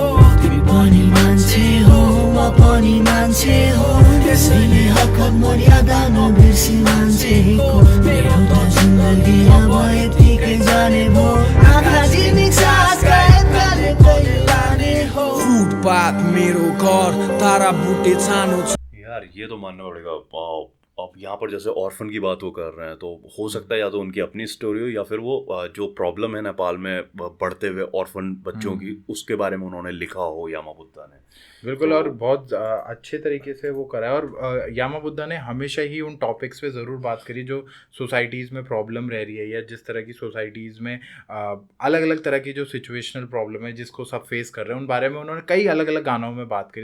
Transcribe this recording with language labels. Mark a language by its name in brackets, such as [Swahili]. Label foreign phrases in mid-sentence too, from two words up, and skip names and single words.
[Nepali] तिमी पनि मान्छे हो म पनि मान्छे हो, त्यसैले हकत मर्यादा नबिर्सी मान्छेको। मेरो त जिन्दगी अब यतिकै जाने हो, आँखा चिर्ने सासका एक्काले कले लाने हो। फुटपाथ मेरो घर तारा बुटे छानो छ। [Hindi] यार, ये तो मानना पड़ेगा। अब यहाँ पर जैसे ऑर्फन की बात वो कर रहे हैं, तो हो सकता है या तो उनकी अपनी स्टोरी हो या फिर वो जो प्रॉब्लम है नेपाल में बढ़ते हुए ऑर्फन बच्चों की, उसके बारे में उन्होंने लिखा हो यामा बुद्धा ने। बिल्कुल। और बहुत अच्छे तरीके से वो करा है। और यामा बुद्धा ने हमेशा ही उन टॉपिक्स पे ज़रूर बात करी जो सोसाइटीज़ में प्रॉब्लम रह रही है, या जिस तरह की सोसाइटीज़ में अलग अलग तरह की जो सिचुएशनल प्रॉब्लम है जिसको सब फेस कर रहे हैं, उन बारे में उन्होंने कई अलग अलग गानों में बात करी।